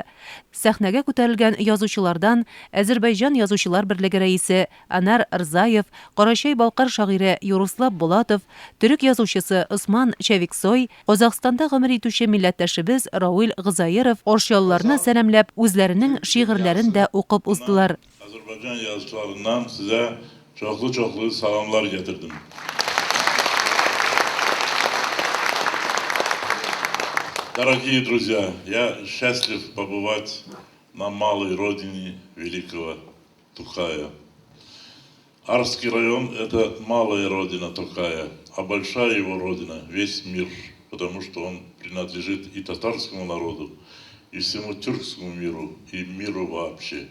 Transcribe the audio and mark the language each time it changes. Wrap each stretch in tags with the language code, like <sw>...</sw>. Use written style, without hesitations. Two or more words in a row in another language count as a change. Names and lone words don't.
<tt>Сәхнәгә күтәрелгән язучылардан Азәрбайҗан язучылар берлеге рәисе Анар Рзаев, Карачай-Балкар шагыйре Юруслав Булатов, төрек язучысы Усман Чавиксой, Казакъстанда гомер итүче милләттәшебез Рауил Гызаиров орчалларны сәламләп үзләренең шигырьләрен дә укып уздылар.</tt> <az>Azerbaycan yazıcılarından size çoklu salamlar getirdim.</az> <ru>Дорогие друзья, я счастлив побывать на малой родине великого Тукая. Арский район – это малая родина Тукая, а большая его родина – весь мир, потому что он принадлежит и татарскому народу, и всему тюркскому миру, и миру вообще.</ru>